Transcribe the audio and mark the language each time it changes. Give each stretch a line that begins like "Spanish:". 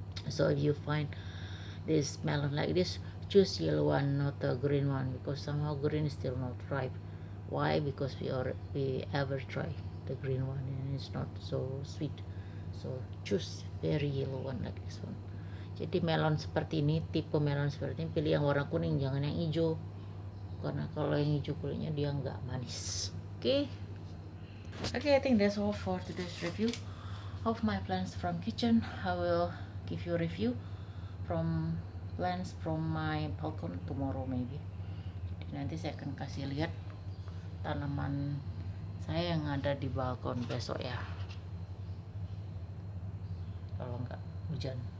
English: So if you find this melon like this, choose yellow one, not the green one, because somehow green is still not ripe. Why? Because we ever try the green one and it's not so sweet. So choose very yellow one like this one.
Indonesian: Jadi melon seperti ini, tipe melon seperti ini, pilih yang warna kuning, jangan yang hijau, karena kalau yang hijau kulitnya dia nggak manis.
English: Okay, I think that's all for today's review of my plants from kitchen. I will give you a review from plants from my balcony tomorrow maybe.
Indonesian: Jadi nanti saya akan kasih lihat tanaman saya yang ada di balkon besok ya, kalau nggak hujan.